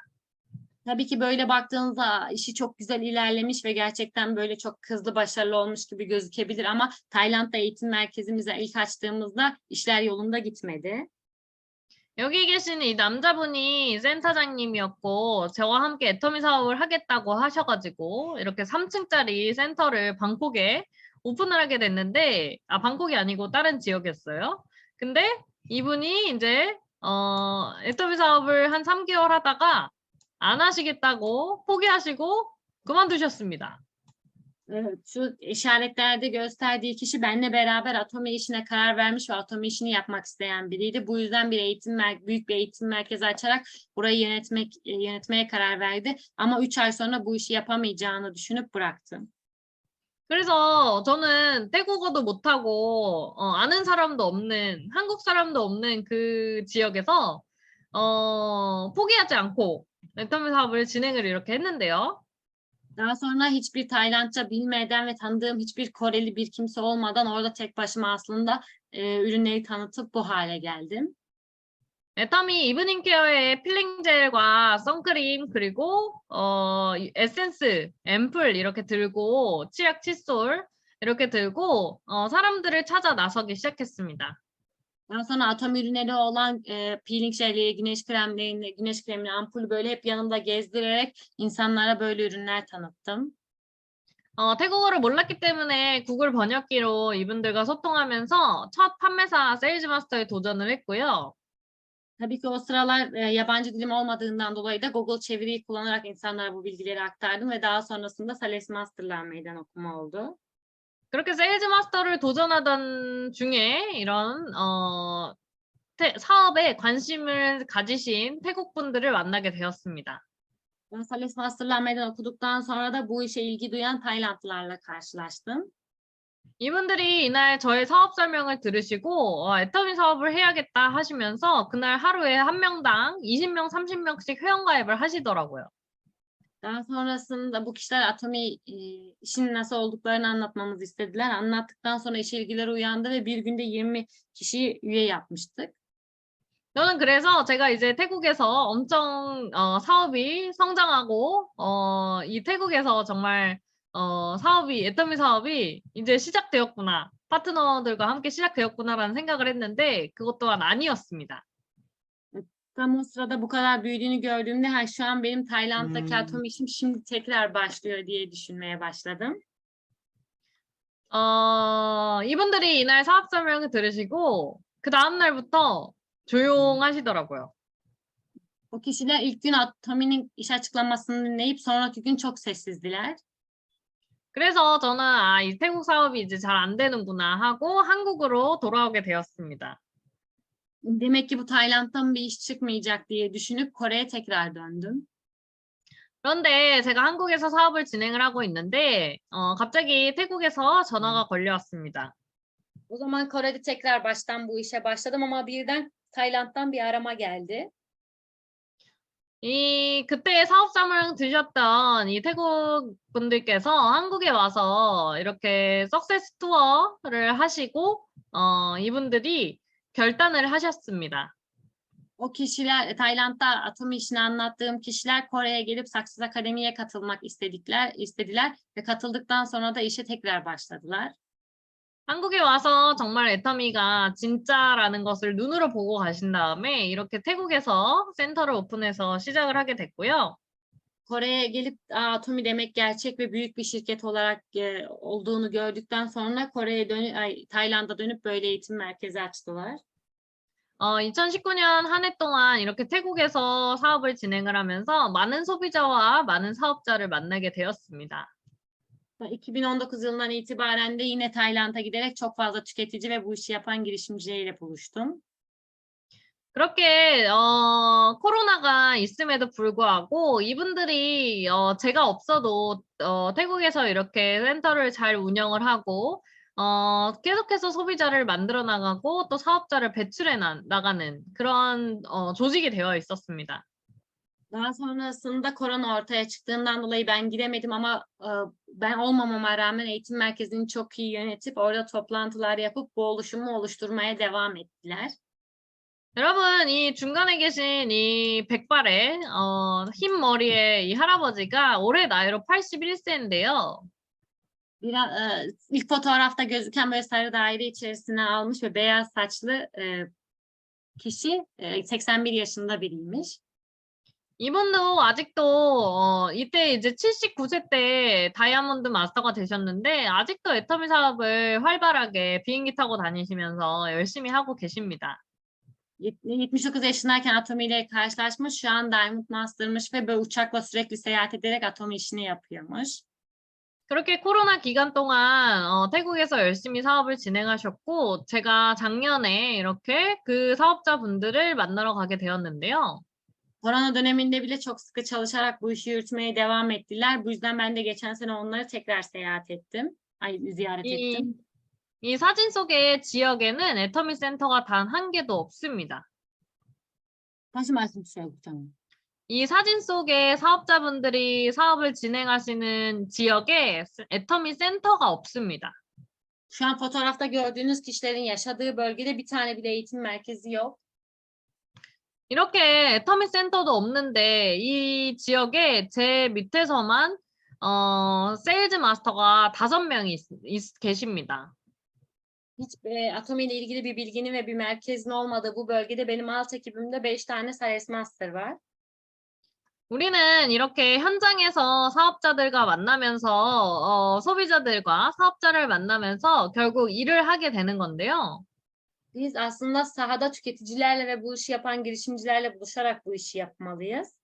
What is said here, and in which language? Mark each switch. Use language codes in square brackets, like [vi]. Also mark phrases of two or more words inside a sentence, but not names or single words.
[tr] Tabii ki böyle baktığınızda işi çok güzel ilerlemiş ve gerçekten böyle çok hızlı başarılı olmuş gibi gözükebilir ama Tayland'da eğitim merkezimize ilk açtığımızda işler yolunda gitmedi. [ko] 여기 계신 이 남자분이 센터장님이었고 저와 함께 애터미 사업을 하겠다고 하셔가지고 이렇게 3층짜리 센터를 방콕에 오픈을 하게 됐는데 방콕이 아니고 다른 지역이었어요. 근데 이분이 이제 애터미 saab을 한 3개월 하다가 안 하시겠다고 포기하시고 그만두셨습니다. [tr] Şu işaretlerde gösterdiği kişi benimle beraber Atomi işine karar vermiş ve Atomi işini yapmak isteyen biriydi. Bu yüzden büyük bir eğitim merkezi açarak burayı yönetmeye karar verdi. Ama 3 ay sonra bu işi yapamayacağını düşünüp bıraktı. [ko] 그래서 저는 태국어도 못하고 아는 사람도 없는 한국 사람도 없는 그 지역에서 포기하지 않고 애터미 사업을 진행을 이렇게 했는데요. [tr] Daha sonra hiçbir Taylandca bilmeden ve tanıdığım hiçbir Koreli bir kimse olmadan orada tek başıma aslında ürünleri tanıtıp bu hale geldim. [ko] 애터미 이브닝 케어에 필링 젤과 선크림 그리고 에센스, 앰플 이렇게 들고 치약, 칫솔 이렇게 들고 사람들을 찾아 나서기 시작했습니다. [tr] Daha sonra atom ürünleri olan peeling jelleri, güneş kremini, ampulü böyle hep yanımda gezdirerek insanlara böyle ürünler tanıttım. [ko] 태국어를 몰랐기 때문에 구글 번역기로 이분들과 소통하면서 첫 판매사 세일즈 마스터에 도전을 했고요. [tr] Tabii ki o sıralar yabancı dilim olmadığından dolayı da Google çeviriyi kullanarak insanlara bu bilgileri aktardım ve daha sonrasında Sales Master'lar meydan okuma oldu. [ko] 그렇게 세일즈 마스터를 도전하던 중에 이런 사업에 관심을 가지신 태국 분들을 만나게 되었습니다. [tr] Ben Sales Master'lar meydan okuduktan sonra da bu işe ilgi duyan Taylandlılarla karşılaştım. [ko] 이분들이 이날 저의 사업 설명을 들으시고 애터미 사업을 해야겠다 하시면서 그날 하루에 한 명당 20명, 30명씩 회원가입을 하시더라고요. [tr] Daha sonrasında bu kişiler Atomi işin nasıl olduklarını anlatmamızı istediler. Anlattıktan sonra iş ilgileri uyandı ve bir günde 20 kişiyi üye yapmıştık. [ko] 저는 그래서 제가 이제 태국에서 엄청 사업이 성장하고 이 태국에서 정말 사업이 애터미 사업이 이제 시작되었구나. 파트너들과 함께 시작되었구나라는 생각을 했는데 그것 또한 아니었습니다. [tr] Tam o sırada bu kadar büyüdüğünü gördüğümde şu an benim Tayland'daki Atomi işim şimdi tekrar başlıyor diye düşünmeye başladım. [ko] 이분들이 이날 사업 설명을 들으시고 그 다음 날부터 조용하시더라고요. [tr] O kişiler ilk gün Atomi'nin iş açıklamasını dinleyip sonraki gün çok sessizdiler. [ko] 그래서 저는 이 태국 사업이 이제 잘 안 되는구나 하고 한국으로 돌아오게 되었습니다. [tr] Demek ki bu Tayland'dan bir iş çıkmayacak diye düşünüp Kore'ye tekrar döndüm. [ko] 그런데 제가 한국에서 사업을 진행을 하고 있는데 갑자기 태국에서 전화가 걸려왔습니다. [tr] O zaman Kore'de tekrar baştan bu işe başladım ama birden Tayland'dan bir arama geldi. [ko] 그때 사업 설명 들으셨던 이 태국 분들께서 한국에 와서 이렇게 석세스 투어를 하시고 이분들이 결단을 하셨습니다. [tr] O kişiler Tayland'da Atomi işini anlattığım kişiler Kore'ye gelip Success Akademi'ye katılmak istediler ve katıldıktan sonra da işe tekrar başladılar. [ko] 한국에 와서 정말 애터미가 진짜라는 것을 눈으로 보고 가신 다음에 이렇게 태국에서 센터를 오픈해서 시작을 하게 됐고요. [tr] Kore'ye gelip Atomi demek gerçek ve büyük bir şirket olarak olduğunu gördükten sonra Tayland'a dönüp böyle eğitim merkezi açtılar. [ko] 2019년 한 해 동안 이렇게 태국에서 사업을 진행을 하면서 많은 소비자와 많은 사업자를 만나게 되었습니다. [tr] 2019 yılından itibaren de yine Tayland'a giderek çok fazla tüketici ve bu işi yapan girişimcileriyle buluştum. [ko] 그렇게 코로나가 있음에도 불구하고 이분들이 제가 없어도 태국에서 이렇게 센터를 잘 운영을 하고 계속해서 소비자를 만들어 나가고 또 사업자를 배출해 나가는 그런 조직이 되어 있었습니다. [tr] Daha sonrasında korona ortaya çıktığından dolayı ben gidemedim ama ben olmamama rağmen eğitim merkezini çok iyi yönetip orada toplantılar yapıp bu oluşumu oluşturmaya devam ettiler. [ko] 여러분, 이 중간에 계신 이 백발의 흰 머리의 이 할아버지가 올해 나이로 81세인데요. [tr] İlk fotoğrafta gözüken böyle sarı daire içerisine almış ve beyaz saçlı kişi 81 yaşında biriymiş. [ko] 이분도 아직도 이때 이제 79세 때 다이아몬드 마스터가 되셨는데 아직도 애터미 사업을 활발하게 비행기 타고 다니시면서 열심히 하고 계십니다. [tr] 79 yaşındayken Atomi ile karşılaşmış. Şu an Diamond Master'mış ve böyle uçakla sürekli seyahat ederek Atomi işini yapıyormuş. [ko] 그렇게 코로나 기간 동안 태국에서 열심히 사업을 진행하셨고 제가 작년에 이렇게 그 사업자분들을 만나러 가게 되었는데요. [tr] Korona döneminde bile çok sıkı çalışarak bu işi yürütmeye devam ettiler. Bu yüzden ben de geçen sene onları tekrar ziyaret ettim. [ko] 이 사진 속의 지역에는 애터미 센터가 단 한 개도 없습니다. 다시 말씀 주세요, 국장님. 이 사진 속의 사업자분들이 사업을 진행하시는 지역에 애터미 센터가 없습니다. [tr] Şu an fotoğrafta gördüğünüz kişilerin yaşadığı bölgede bir tane bile eğitim merkezi yok. [ko] 이렇게 애터미 센터도 없는데 이 지역에 제 밑에서만 세일즈 마스터가 5명이 계십니다. [tr] Hiç Atomi ile ilgili bir bilginin ve bir merkezin olmadığı bu bölgede benim alt ekibimde 5 tane Sales Master var. [ko] 우리는 이렇게 현장에서 사업자들과 만나면서 소비자들과 사업자를 만나면서 결국 일을 하게 되는 건데요. [tr] Biz aslında sahada tüketicilerle ve bu işi yapan girişimcilerle buluşarak bu işi yapmalıyız.